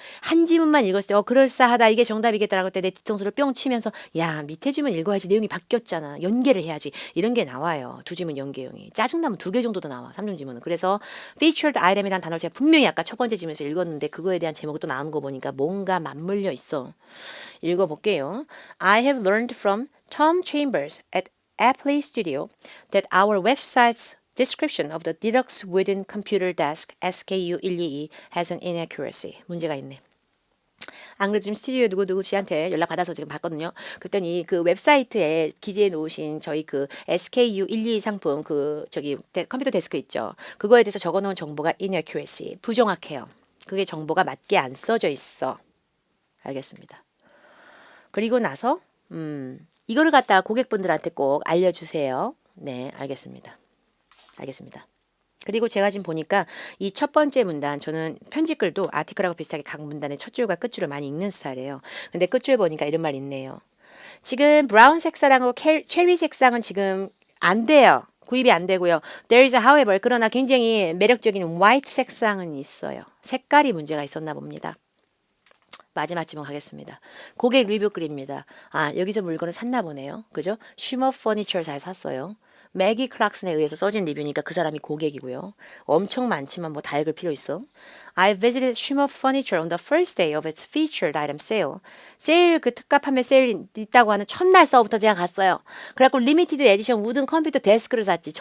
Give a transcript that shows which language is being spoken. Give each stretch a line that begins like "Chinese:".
Korean: 한 지문만 읽었을 때 그럴싸하다 이게 정답이겠다라고 할 때 내 뒤통수를 뿅 치면서 야 밑에 지문 읽어야지 내용이 바뀌었잖아 연계를 해야지 이런 게 나와요. 두 지문 연계형이 짜증나면 두 개 정도도 나와 삼중 지문은. 그래서 featured item이라는 단어를 제가 분명히 아까 첫 번째 지문에서 읽었는데 그거에 대한 제목이 또 나오는 거 보니까 뭔가 맞물려 있어. 읽어볼게요.
English: I have learned from Tom Chambers at Apple Studio that our website's description of the deluxe wooden computer desk SKU122 has an inaccuracy.
Korean: 문제가 있네. 안 그래도 지금 스튜디오 누구 씨한테 연락 받아서 지금 봤거든요. 그랬더니 그 웹사이트에 기재해 놓으신 저희 그 SKU122 상품 그 저기 컴퓨터 데스크 있죠. 그거에 대해서 적어 놓은 정보가 inaccuracy. 부정확해요. 그게 정보가 맞게 안 써져 있어. 알겠습니다. 그리고 나서 이거를 갖다가 고객분들한테 꼭 알려주세요. 네, 알겠습니다. 알겠습니다. 그리고 제가 지금 보니까 이 첫 번째 문단 저는 편집글도 아티클하고 비슷하게 각 문단의 첫 줄과 끝 줄을 많이 읽는 스타일이에요. 근데 끝줄 보니까 이런 말 있네요. 지금 브라운 색상하고 체리 색상은 지금 안 돼요. 구입이 안 되고요. There is however 그러나 굉장히 매력적인 화이트 색상은 있어요. 색깔이 문제가 있었나 봅니다. 마지막 질문 가겠습니다. 고객 리뷰 글입니다. 아 여기서 물건을 샀나 보네요. 그죠? 쉬머 퍼니처를 잘 샀어요. 매기 클락슨에 의해서 써진 리뷰니까 그 사람이 고객이고요. 엄청 많지만 뭐 다 읽을 필요 있어.
English: I visited Shimmer Furniture on the first day of its featured item sale.
Korean: 세일 그 특가 판매 세일 있다고 하는 첫날서부터 제가 갔어요. 그래갖고 리미티드 에디션 우든 컴퓨터 데스크를 샀지.